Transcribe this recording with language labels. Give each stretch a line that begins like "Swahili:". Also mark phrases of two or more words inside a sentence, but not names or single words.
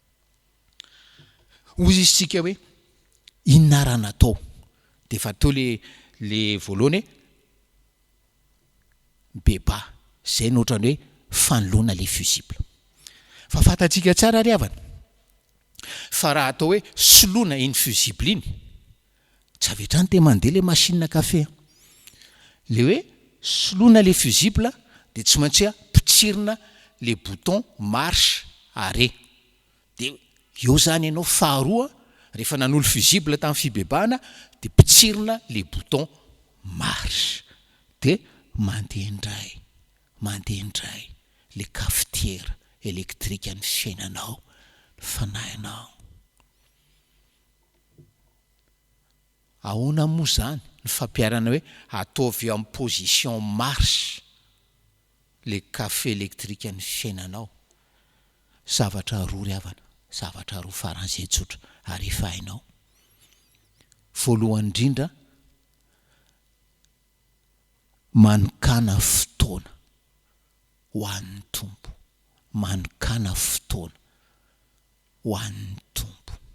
Malagasy: Ozy izy tsika hoe inona raha natao, de fa teo le voalohany beba, zay ny ohatrany hoe fanoloana le fusible. Fa fantatsika tsara ry havana, fa raha atao hoe soloina iny fusible iny, tsy avetrany te mandeha le machine kafe. Le hoe soloina le fusible de tsy maintsy pitsirina le
French: bouton marche arrêt.
Malagasy: De eo zany ianao faharoa rehefa nanolo fusible tamin'ny fibebahana de pitsirina le
French: bouton marche
Malagasy: de mandeha indray le
French: cafetière électrique
Malagasy: ny fiainanao, fanahinao. Ahoana moa zany ny fampiarana hoe ataovy eo amin'ny
French: position marche
Malagasy: le
French: café électrique
Malagasy: ny fiainanao? Zavatra roa ry havana, zavatra roa faran'izay tsotra ary efa hainao. Voalohany indrindra, manokana fotoana ho an'ny Tompo, manokana fotoana ho an'ny Tompo.